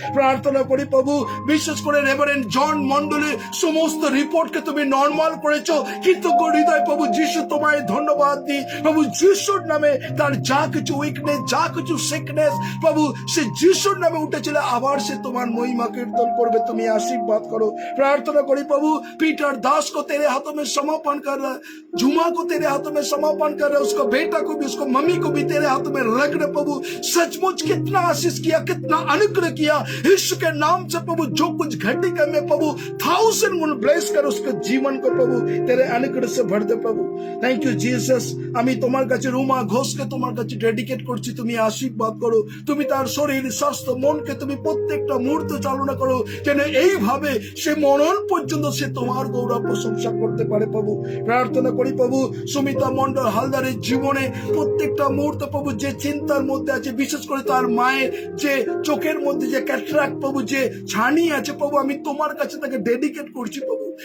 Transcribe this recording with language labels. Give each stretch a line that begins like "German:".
Bangla: প্রার্থনা করি প্রভু, বিশেষ করে রেভারেন্ড জন মন্ডলের সমস্ত রিপোর্টকে তুমি নরমাল করেছো। কৃতজ্ঞ হৃদয় প্রভু যিশু তোমায় ধন্যবাদ দিই প্রভু। যিশুর নামে তার যা কিছু উইকনেস, যা কিছু সিকনেস প্রভু, সে যিশুর নামে উঠেছিল, আবার সে তোমার মহিমা কীর্তন করবে, তুমি आशीर्वाद करो।
Hindi: प्रार्थना करी प्रभु पीटर दास को तेरे हाथों में समर्पण कर रहा है, जुमा को तेरे हाथों में समर्पण कर रहा है, उसको बेटा को भी, उसको मम्मी को भी तेरे हाथों में रख रहे प्रभु। सचमुच कितना आशीष किया, कितना अनुग्रह किया यीशु के नाम से प्रभु। जो कुछ घटिका में प्रभु 1000 गुण ब्लेस कर उसके जीवन को प्रभु तेरे अनुग्रह से भर दे प्रभु।
English: Thank you Jesus.
Bangla: আমি তোমার কাছে রুমা ঘোষকে তোমার কাছে ডেডিকেট করছি, তুমি আশীর্বাদ করো। তুমি তার শরীর, স্বাস্থ্য, মনকে তুমি প্রত্যেকটা মুহূর্ত চালনা করো, যেন এইভাবে সে মরণ পর্যন্ত সে তোমার গৌরব প্রশংসা করতে পারে প্রভু। প্রার্থনা করি প্রভু সুমিতা মন্ডল হালদারের জীবনে প্রত্যেকটা মুহূর্ত প্রভু যে চিন্তার মধ্যে আছে, বিশেষ করে তার মায়ের যে চোখের মধ্যে যে ক্যাটরাক্ট প্রভু, যে ছানি আছে প্রভু, আমি তোমার কাছে তাকে ডেডিকেট করছি প্রভু।